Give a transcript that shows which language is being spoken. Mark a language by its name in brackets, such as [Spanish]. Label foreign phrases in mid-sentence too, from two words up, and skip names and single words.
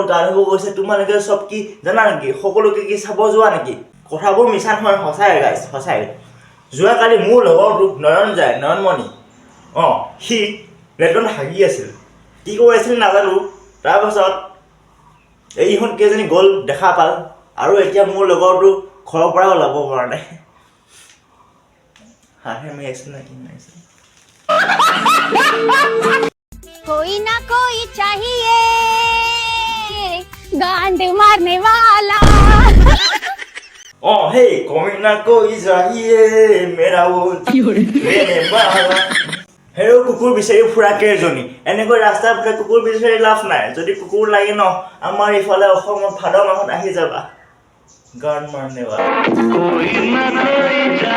[Assamese] গা ধুব গৈছে তোমালোকে চব কি জানা নেকি সকলোকে কি চাব যোৱা নেকি কথাবোৰ মিছা নহয় সঁচাই গাইছ সঁচাই যোৱাকালি মোৰ লগৰটো নয়নমণি সি লেট্ৰিনত হাগি আছিল কি কৈ আছিল নাজানো তাৰপাছত এইখন কেইজনী গ'ল দেখা পাল আৰু এতিয়া মোৰ লগৰটো ঘৰৰ পৰা ওলাব পৰা নাই হাঁহে মাৰিছে নে কি মাৰিছে [Hindi] कोई ना कोई चाहिए गांड मारने वाला हे कोई ना कोई चाहिए मेरा वो लेने वाला [Assamese] হেও কুকুৰ বিচাৰি ফুৰা কেইজনী এনেকৈ ৰাস্তাৰ ফুৰা কুকুৰ বিচাৰি লাভ নাই যদি কুকুৰ লাগে ন আমাৰ ইফালে অসমত ভাদ মাহত আহি যাবা [Hindi] गान मारने वाला कोई ना कोई